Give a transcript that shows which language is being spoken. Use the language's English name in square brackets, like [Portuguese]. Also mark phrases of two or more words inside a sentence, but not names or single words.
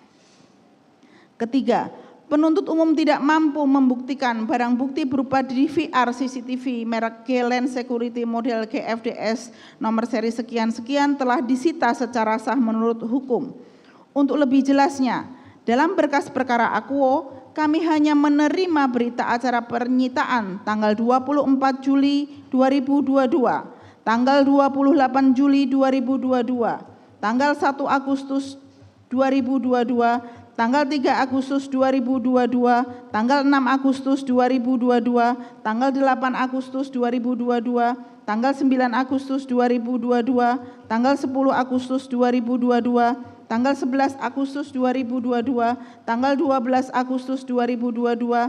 [Indonesian] Ketiga, penuntut umum tidak mampu membuktikan barang bukti berupa DVR CCTV merek G-Land Security model GFDS nomor seri sekian-sekian telah disita secara sah menurut hukum. Untuk lebih jelasnya, dalam berkas perkara akuo, kami hanya menerima berita acara penyitaan tanggal 24 Juli 2022, tanggal 28 Juli 2022, tanggal 1 Agustus 2022, tanggal 3 Agustus 2022, tanggal 6 Agustus 2022, tanggal 8 Agustus 2022, tanggal 9 Agustus 2022, tanggal 10 Agustus 2022, tanggal 11 Agustus 2022, tanggal 12 Agustus 2022,